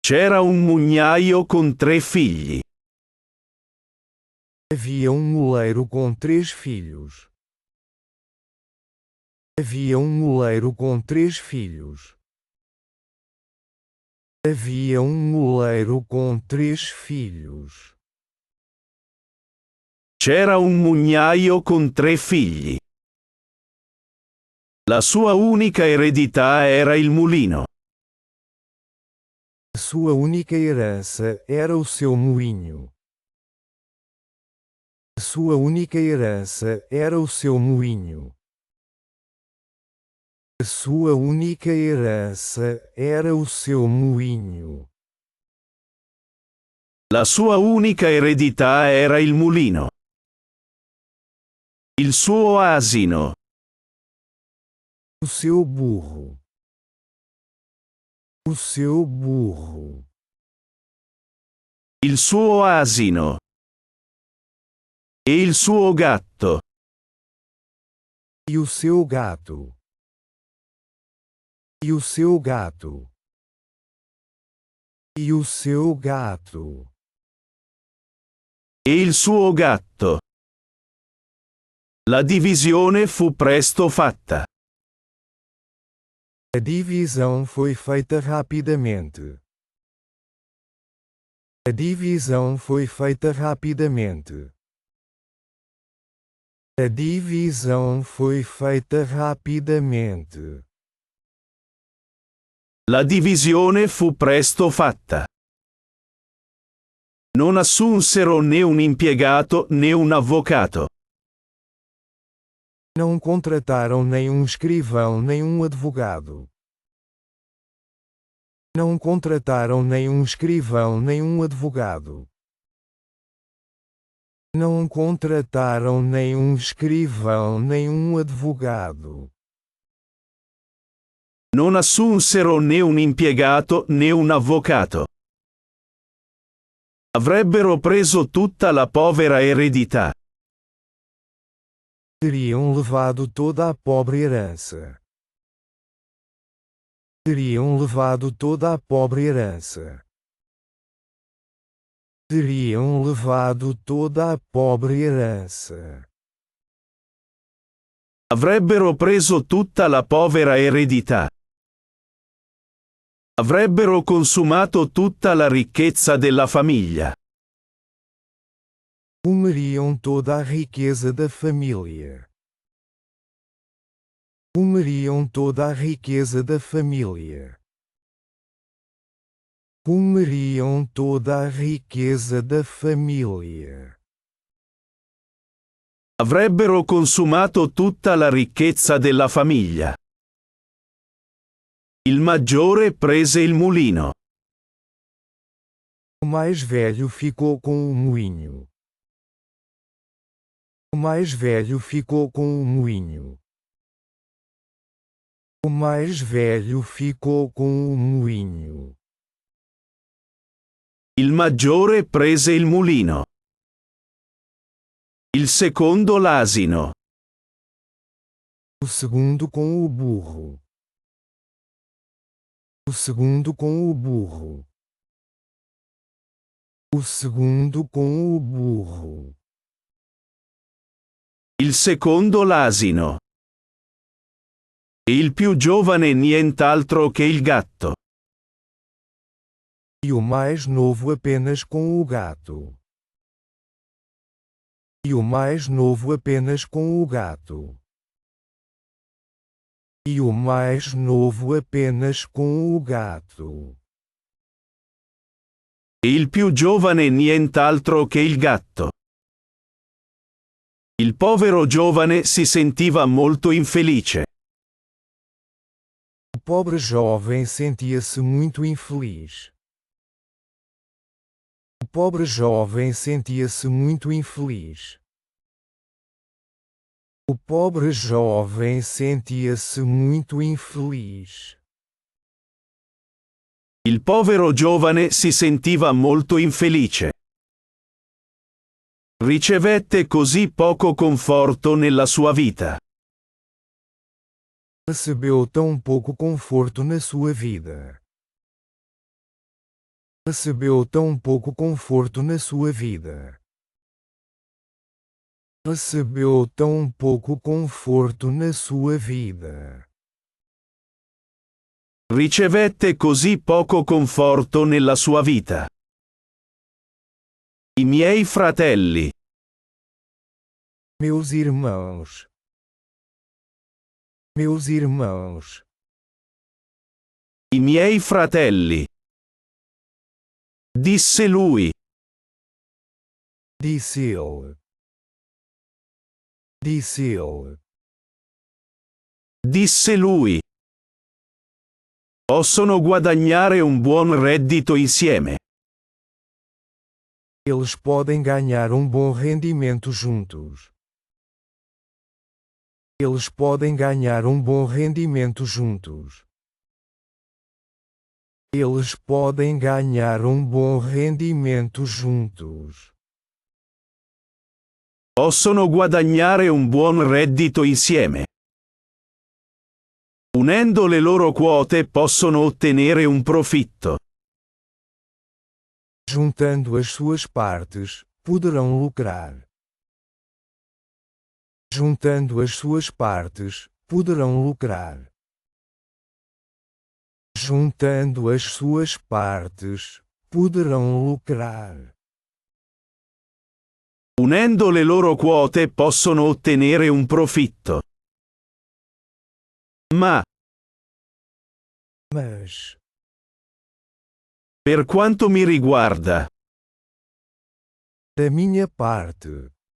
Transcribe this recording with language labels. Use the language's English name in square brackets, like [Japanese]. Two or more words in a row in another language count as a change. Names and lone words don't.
[Italian] C'era un mugnaio con 3 figli. [Portuguese] Havia moleiro com 3 filhos. Havia moleiro com 3 filhos. Havia moleiro com 3 filhos. [Italian] C'era un mugnaio con 3 figli. La sua unica eredità era il mulino. [Portuguese] A sua única herança era o seu moinho. A sua única herança era o seu moinho. A sua única herança era o seu moinho. [Italian] La sua unica eredità era il mulino. Il suo asino. [Portuguese] O seu burro. O seu burro. [Italian] Il suo asino. E il suo gatto. [Portuguese] E o seu gato. E o seu gato. E o seu gato. [Italian] E il suo gatto. La divisione fu presto fatta. [Portuguese] A divisão foi feita rapidamente. A divisão foi feita rapidamente. A divisão foi feita rapidamente. [Italian] La divisione fu presto fatta. Non assunsero né un impiegato né un avvocato. [Portuguese] Não contrataram nem um escrivão nem um advogado. Não contrataram nem um escrivão nem um advogado. Não contrataram nem um escrivão nem um advogado. [Italian] Non assunsero né un impiegato né un avvocato. Avrebbero preso tutta la povera eredità. [Portuguese] Teriam levado toda a pobre herança. Teriam levado toda a pobre herança. Teriam levado toda a pobre herança. [Italian] Avrebbero preso tutta la povera eredità. Avrebbero consumato tutta la ricchezza della famiglia. [Portuguese] Comeriam toda a riqueza da família. Comeriam toda a riqueza da família. Comeriam toda a riqueza da família. [Italian] Avrebbero consumato tutta la ricchezza della famiglia. Il maggiore prese il mulino. [Portuguese] O mais velho ficou com o moinho. O mais velho ficou com o moinho. O mais velho ficou com o moinho. [Italian] Il maggiore prese il mulino. Il secondo l'asino. [Portuguese] O segundo com o burro. O segundo com o burro. O segundo com o burro. [Italian] Il secondo l'asino. E il più giovane nient'altro che il gatto. [Portuguese] E o mais novo apenas com o gato. E o mais novo apenas com o gato. E o mais novo apenas com o gato. [Italian] E il più giovane nient'altro che il gatto. Il povero giovane si sentiva molto infelice. [Portuguese] O pobre jovem sentia-se muito infeliz. O pobre jovem sentia-se muito infeliz. O pobre jovem sentia-se muito infeliz. [Italian] Il povero giovane si sentiva molto infelice. Ricevette così poco conforto nella sua vita. [Portuguese] Recebeu tão pouco conforto na sua vida. Recebeu tão pouco conforto na sua vida. Recebeu tão pouco conforto na sua vida. [Italian] Ricevette così poco conforto nella sua vita. I miei fratelli. [Portuguese] Meus irmãos. Meus irmãos. [Italian] I miei fratelli. Disse lui. [Portuguese] Disse ele. Disse ele. [Italian] Disse lui. Possono guadagnare un buon reddito insieme. [Portuguese] Eles podem ganhar um bom rendimento juntos. Eles podem ganhar um bom rendimento juntos. Eles podem ganhar um bom rendimento juntos. [Italian] Possono guadagnare un buon reddito insieme. Unendo le loro quote possono ottenere un profitto. [Portuguese] Juntando as suas partes, poderão lucrar. Juntando as suas partes, poderão lucrar. Juntando as suas partes, poderão lucrar. [Italian] Unendo le loro quote possono ottenere un profitto. Mas, per quanto mi riguarda, [Portuguese] da minha parte,